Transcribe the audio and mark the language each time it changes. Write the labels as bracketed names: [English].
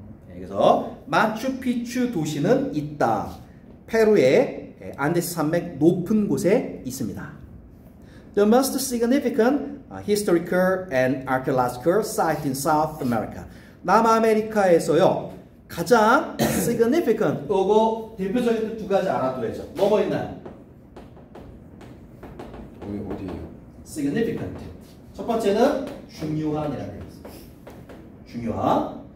[Korean] 네, 그래서 마추픽추 도시는 있다. 페루의 안데스 산맥 높은 곳에 있습니다. [English] The most significant historical and archaeological site in South America. [Korean] 남아메리카에서요 가장 significant 이거 대표적인 두 가지 알아둬야죠. 뭐뭐 있나요? 어디예요? significant. 첫 번째는 중요한이라는 뜻입니다. 중요한.